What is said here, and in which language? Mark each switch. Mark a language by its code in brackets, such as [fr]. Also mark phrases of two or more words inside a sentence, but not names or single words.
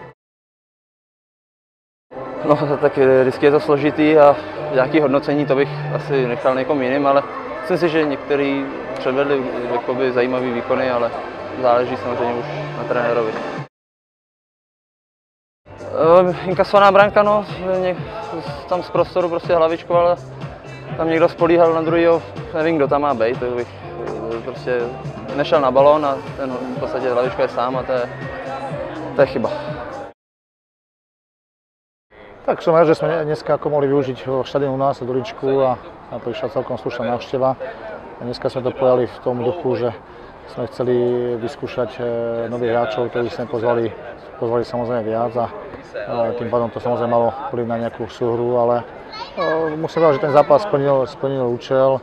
[cs] No tak vždycky je to složitý a nějaké hodnocení to bych asi nechal někomu jiným, ale myslím si, že někteří předvedli jakoby zajímavé výkony, ale záleží samozřejmě už na trenérovi. Inkasovaná branka, no, tam z prostoru prostě hlavičku, ale tam někdo spolíhal na druhýho, nevím, kdo tam má být, tak bych prostě nešel na balón a ten v podstatě hlavičku je sám a to je chyba. [sk] Tak som rád, že sme dneska ako mohli využiť štadión u nás v Dělíčku a prišla celkom slušná návšteva. Dneska sme to pojali v tom duchu, že sme chceli vyskúšať nových hráčov, ktorí sme pozvali samozrejme viac a tým pádom to samozrejme malo vplyv na nejakú súhru, ale musím povedať, že ten zápas splnil účel.